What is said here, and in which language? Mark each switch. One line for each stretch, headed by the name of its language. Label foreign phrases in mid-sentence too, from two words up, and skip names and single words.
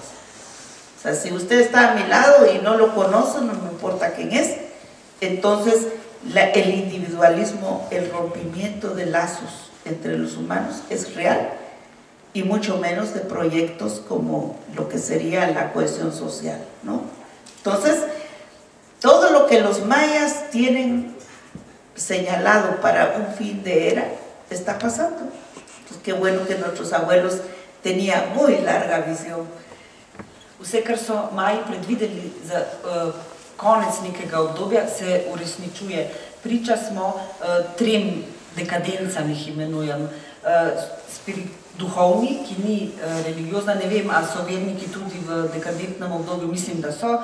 Spanish: O sea, si usted está a mi lado y no lo conoce, no me importa quién es, entonces el individualismo, el rompimiento de lazos entre los humanos es real, y mucho menos de proyectos como lo que sería la cohesión social, ¿no? Entonces, todo lo que los mayas tienen señalado para un fin de era está pasando. Entonces, qué bueno que nuestros abuelos tenían muy larga visión.
Slovenian: Vse, kar so Maji predvideli za konec nekega obdobja, se uresničuje. Priča smo trem dekadencam, jih imenujem. Duhovni, ki ni religiozna, ne vem, ali so verniki tudi v dekadentnem obdobju, mislim, da so.